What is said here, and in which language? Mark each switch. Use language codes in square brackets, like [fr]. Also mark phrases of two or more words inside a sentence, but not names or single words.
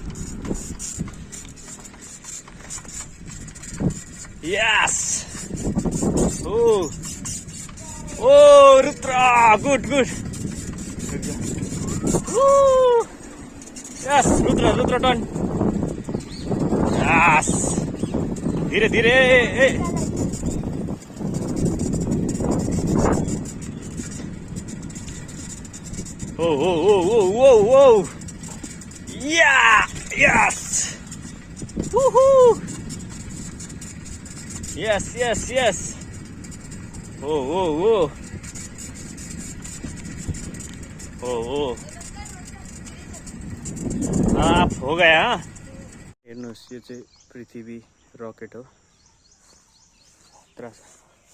[en] यस। O Rudra, good good. yes Rudra turn. [hi] यस धीरे धीरे। [en] Oh. Yeah, yes. Woohoo. Yes. Oh. [hi] आप हो गया। [ne] हेर्नुहोस्, यो चाहिँ पृथ्वी रकेट हो।